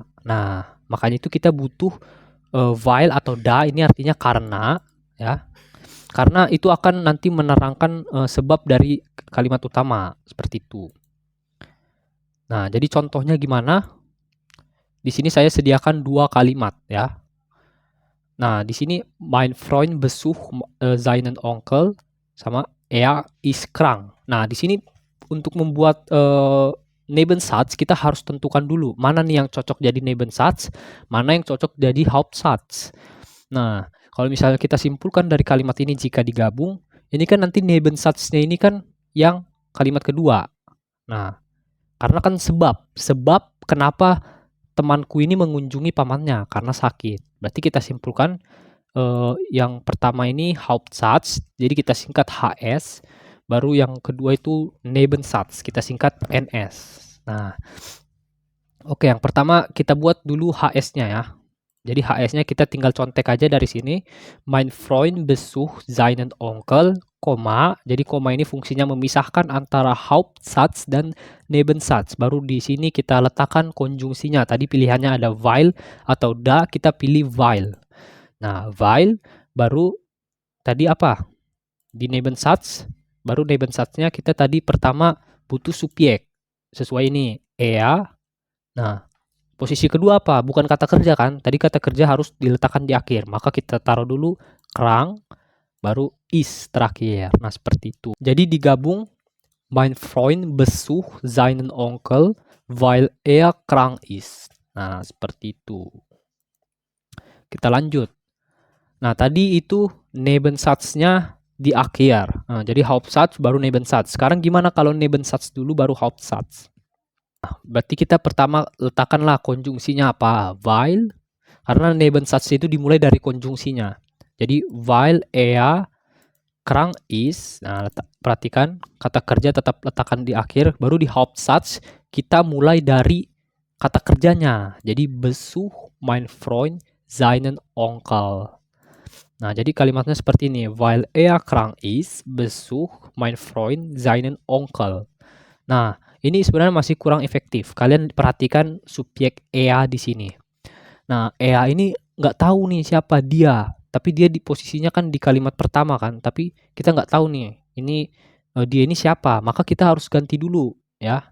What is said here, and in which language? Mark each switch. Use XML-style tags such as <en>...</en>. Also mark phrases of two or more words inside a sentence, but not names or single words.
<id>Nah, makanya itu kita butuh weil atau da, ini artinya karena ya. Karena itu akan nanti menerangkan sebab dari kalimat utama, seperti itu. Nah, jadi contohnya gimana? Di sini saya sediakan dua kalimat ya. Nah, di sini</id> <de>mein Freund besucht seinen Onkel</de> <id>sama</id> <de>er ist krank.</de> <id>Nah, di sini untuk membuat Nebensatz kita harus tentukan dulu mana nih yang cocok jadi Nebensatz, mana yang cocok jadi Hauptsatz. Nah, kalau misalnya kita simpulkan dari kalimat ini jika digabung, ini kan nanti Nebensatznya ini kan yang kalimat kedua. Nah, karena kan sebab kenapa temanku ini mengunjungi pamannya karena sakit. Berarti kita simpulkan yang pertama ini Hauptsatz, jadi kita singkat HS. Baru yang kedua itu Nebensatz, kita singkat NS. Nah, oke, yang pertama kita buat dulu HS-nya ya. Jadi HS-nya kita tinggal contek aja dari sini.</id> <de>Mein Freund besucht seinen Onkel,</de> <id>koma. Jadi koma ini fungsinya memisahkan antara Hauptsatz dan Nebensatz. Baru di sini kita letakkan konjungsinya. Tadi pilihannya ada weil atau da, kita pilih weil. Nah, weil baru tadi apa? Di Nebensatz, baru Nebensatznya kita tadi pertama butuh subjek. Sesuai ini, er. Nah, posisi kedua apa? Bukan kata kerja kan? Tadi kata kerja harus diletakkan di akhir. Maka kita taruh dulu krank, baru is terakhir. Nah, seperti itu. Jadi digabung,</id> <de>mein Freund besucht seinen Onkel, weil er krank ist.</de> <id>Nah, seperti itu. Kita lanjut. Nah, tadi itu Nebensatznya di akhir. Nah, jadi Hauptsatz baru Nebensatz. Sekarang gimana kalau Nebensatz dulu baru Hauptsatz? Nah, berarti kita pertama letakkanlah konjungsinya apa? Weil, karena Nebensatz itu dimulai dari konjungsinya.</id> <de>Jadi weil er krank ist.</de> <id>Nah, perhatikan kata kerja tetap letakkan di akhir. Baru di Hauptsatz kita mulai dari kata kerjanya.</id> <de>Jadi besucht mein Freund seinen Onkel.</de> <id>Nah, jadi kalimatnya seperti ini.</id> <de>Weil er krank ist, besucht mein Freund seinen Onkel.</de> <id>Nah, ini sebenarnya masih kurang efektif. Kalian perhatikan subjek er di sini. Nah, er ini nggak tahu nih siapa dia. Tapi dia di posisinya kan di kalimat pertama kan. Tapi kita nggak tahu nih, ini dia ini siapa. Maka kita harus ganti dulu ya.</id>